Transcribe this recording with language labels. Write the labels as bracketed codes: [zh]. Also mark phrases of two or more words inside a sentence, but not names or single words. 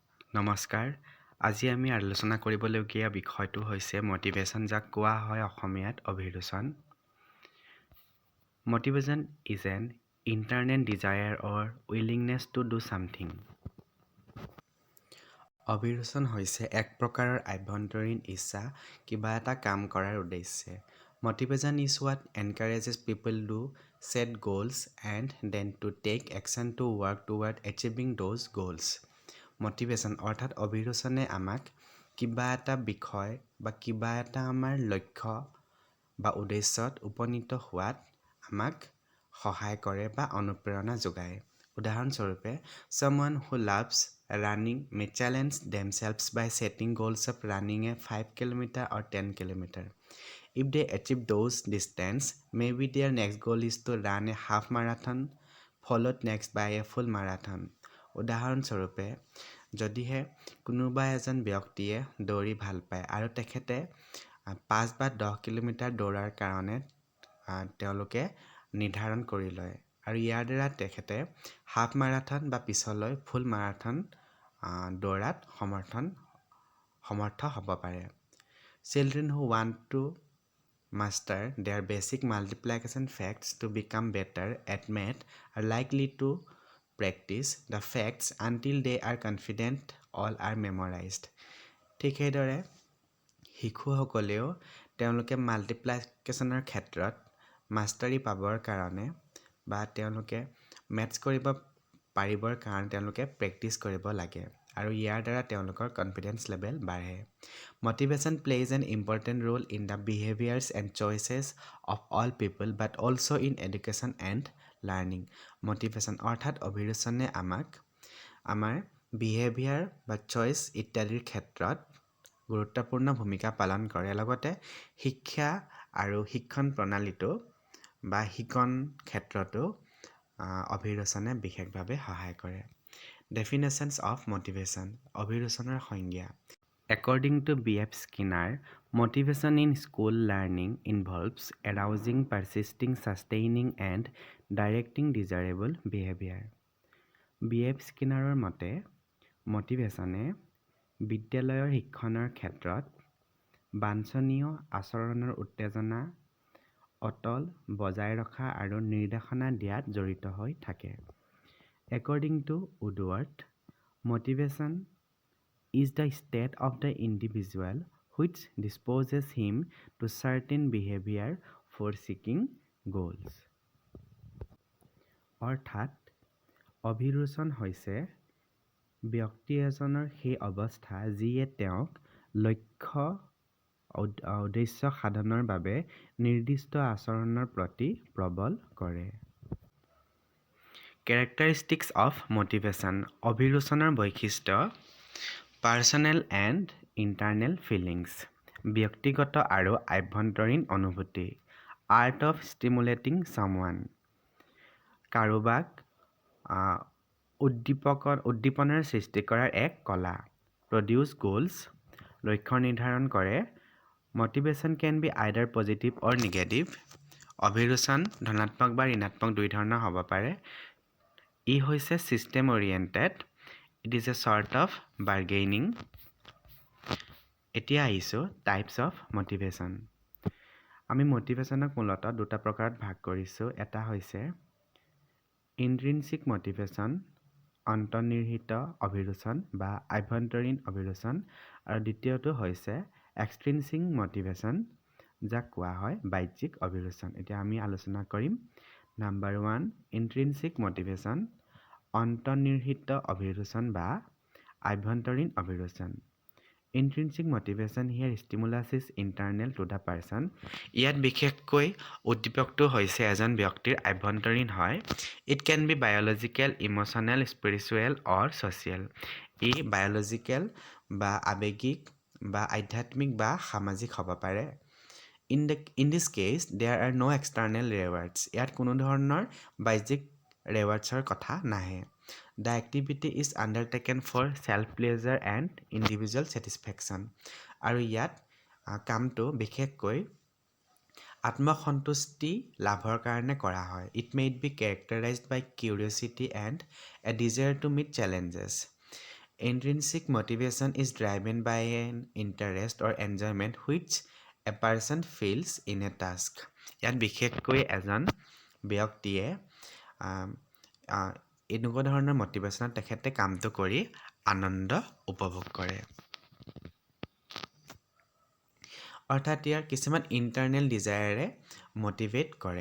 [as] নমস্কাৰ। আজি আমি আলোচনা কৰিবলগীয়া বিষয়টো হৈছে মটিভেশ্যন, যাক কোৱা হয় অসমীয়াত অভিৰুচন। [en] Motivation is an internal desire or willingness to do something. [as] অভিৰুচন হৈছে এক প্ৰকাৰৰ আভ্যন্তৰীণ ইচ্ছা কিবা এটা কাম কৰাৰ উদ্দেশ্যে। [en] Motivation is what encourages people to set goals and then to take action to work toward achieving those goals. [as] Motivation অৰ্থাৎ অভিৰুচনে আমাক কিবা এটা বিষয় বা কিবা এটা আমাৰ লক্ষ্য বা উদ্দেশ্যত উপনীত হোৱাত আমাক সহায় কৰে বা অনুপ্ৰেৰণা যোগায়। উদাহৰণস্বৰূপে, [en] someone who loves running may challenge themselves by setting goals of running a 5 km or 10 km. If they achieve those distance, maybe their next goal is to run a half marathon, followed next by a full marathon. [as] উদাহৰণস্বৰূপে, যদিহে কোনোবা এজন ব্যক্তিয়ে দৌৰি ভাল পায় আৰু তেখেতে 5 বা 10 কিলোমিটাৰ দৌৰাৰ কাৰণে তেওঁলোকে নিৰ্ধাৰণ কৰি লয় আৰু ইয়াৰ দ্বাৰা তেখেতে হাফ মাৰাথন বা পিছলৈ ফুল মাৰাথন দৌৰাত সমৰ্থ হ'ব পাৰে। [en] Children who want to master their basic multiplication facts to become better at math are likely to practice the facts until they are confident all are memorized. [as] ঠিক সেইদৰে শিশুসকলেও তেওঁলোকে মাল্টিপ্লিকেশ্যনৰ ক্ষেত্ৰত মাষ্টাৰী পাবৰ কাৰণে বা তেওঁলোকে মেথছ কৰিব পাৰিবৰ কাৰণে তেওঁলোকে প্ৰেক্টিছ কৰিব লাগে আৰু ইয়াৰ দ্বাৰা তেওঁলোকৰ [en] confidence level [as] বাঢ়ে। [en] Motivation plays an important role in the behaviors and choices of all people but also in education and learning. [as] Motivation অৰ্থাৎ অভিৰুচনে আমাক আমাৰ বিহেভিয়াৰ বা চইচ ইত্যাদিৰ ক্ষেত্ৰত গুৰুত্বপূৰ্ণ ভূমিকা পালন কৰে। লগতে শিক্ষা আৰু শিক্ষণ প্ৰণালীটো বা শিকন ক্ষেত্ৰতো অভিৰুচনে বিশেষভাৱে সহায় কৰে। [en] Definitions of motivation. [as] অভিৰুচনৰ সংজ্ঞা. [en] According to B.F. Skinner, motivation in school learning involves arousing, persisting, sustaining, and directing desirable behavior. [as] B.F. Skinnerৰ মতে মটিভেশ্যনে বিদ্যালয়ৰ শিক্ষণৰ ক্ষেত্ৰত বাঞ্ছনীয় আচৰণৰ উত্তেজনা অটল বজাই ৰখা আৰু নিৰ্দেশনা দিয়াত জড়িত হৈ থাকে। [en] According to Woodward, motivation is the state of the individual which disposes him to certain behavior for seeking goals. [as] অৰ্থাৎ অভিৰুচন হৈছে ব্যক্তি এজনৰ সেই অৱস্থা যিয়ে তেওঁক লক্ষ্য উদ্দেশ্য সাধনৰ বাবে নিৰ্দিষ্ট আচৰণৰ প্ৰতি প্ৰবল কৰে। [en] Characteristics of motivation. [as] অভিৰুচনৰ বৈশিষ্ট্য. [en] Personal and internal feelings. [as] ব্যক্তিগত আৰু আভ্যন্তৰীণ অনুভূতি. [en] Art of stimulating someone. [as] কাৰোবাক উদ্দীপনাৰ সৃষ্টি কৰাৰ এক কলা। [en] Produce goals. [as] লক্ষ্য নিৰ্ধাৰণ কৰে। [en] Motivation can be either positive or negative. [as] অভিৰুচন ধনাত্মক বা ঋণাত্মক দুই ধৰণৰ হ'ব পাৰে। ই হৈছে [en] system oriented. It is a sort of bargaining. [as] এতিয়া আহিছোঁ [en] types of motivation. [as] আমি motivationক মূলতঃ দুটা প্ৰকাৰত ভাগ কৰিছোঁ। এটা হৈছে [en] intrinsic motivation, [as] অন্তৰ্নিহিত অভিৰুচন বা আভ্যন্তৰীণ অভিৰুচন, আৰু দ্বিতীয়টো হৈছে [en] extrinsic motivation, [as] যাক কোৱা হয় বাহ্যিক অভিৰুচন। এতিয়া আমি আলোচনা কৰিম [en] Number 1, intrinsic motivation, [as] অন্তৰ্নিহিত অভিৰুচন বা আভ্যন্তৰীণ অভিৰুচন। [en] Intrinsic motivation here stimulus is internal to the person. [as] ইয়াত বিশেষকৈ উদ্দীপকটো হৈছে এজন ব্যক্তিৰ আভ্যন্তৰীণ হয়। [en] It can be biological, emotional, spiritual or social. [as] ই biological বা আবেগিক বা আধ্যাত্মিক বা সামাজিক হ'ব পাৰে। [en] In this case, there are no external rewards. [as] ইয়াত কোনো ধৰণৰ বাহ্যিক rewardsৰ কথা নাহে। [en] The activity is undertaken for self-pleasure and individual satisfaction. [as] আৰু ইয়াত কামটো বিশেষকৈ আত্মসন্তুষ্টি লাভৰ কাৰণে কৰা হয়। [en] It may be characterized by curiosity and a desire to meet challenges. Intrinsic motivation is driven by an interest or enjoyment which a person feels in a task. [as] ইয়াত বিশেষকৈ এজন ব্যক্তিয়ে এনেকুৱা ধৰণৰ মটিভেশ্যনত তেখেতে কামটো কৰি আনন্দ উপভোগ কৰে। অৰ্থাৎ ইয়াৰ কিছুমান [en] internal desire motivate [as] কৰে।